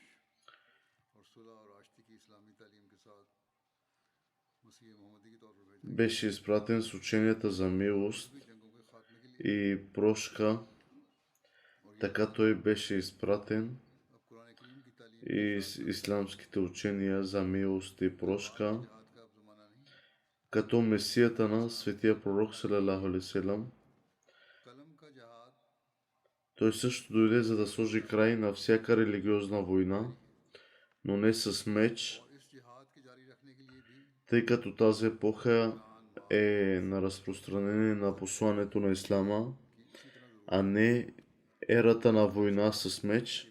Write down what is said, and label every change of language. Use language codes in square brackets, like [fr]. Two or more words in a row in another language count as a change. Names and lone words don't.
[bg] беше изпратен с ученията за милост и прошка, така той беше изпратен и с исламските учения за милост и прошка, като Месията на светия пророк [ar] صلى الله عليه وسلم. [bg] Той също дойде, за да сложи край на всяка религиозна война, но не с меч, тъй като тази епоха е на разпространение на посланието на Ислама, а не ерата на война с меч.